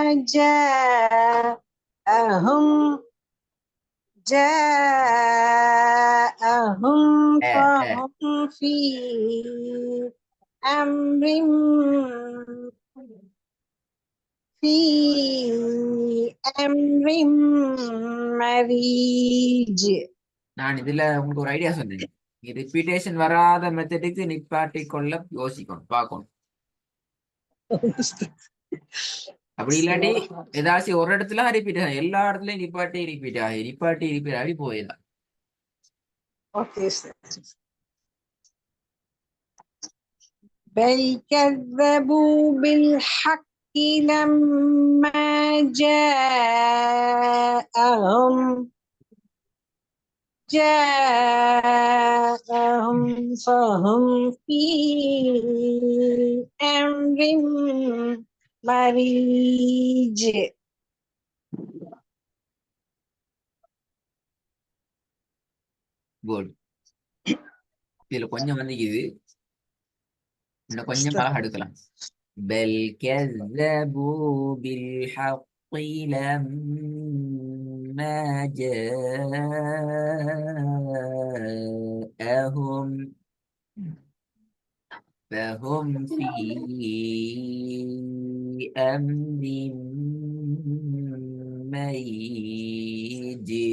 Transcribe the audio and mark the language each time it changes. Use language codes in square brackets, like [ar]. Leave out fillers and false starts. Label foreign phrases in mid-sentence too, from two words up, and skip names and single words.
[ar] جاءهم فهم في أمر مريج. [ta] நான் இதுல உங்களுக்கு ஒரு ஐடியா சொன்னேன். ரிப்பீட்டேஷன் வராத மெத்தடுக்கு நிப்பாட்டி கொள்ள யோசிக்கணும், பார்க்கணும். அப்படி இல்லாட்டி ஏதாச்சும் ஒரு இடத்துல ரிப்பீட் ஆகும், எல்லா இடத்துலயும் ரிப்பீட் ஆகி போயிடலாம். [ar] بل كذبوا بالحق لما جاءهم فهم في أمر مريج. [ta] குட். இதுல கொஞ்சம் வந்துக்குது, இன்னும் கொஞ்சம் அழகா எடுக்கலாம். [ar] بل كذبوا بالحق لما جاءهم فهم في أمر مريج.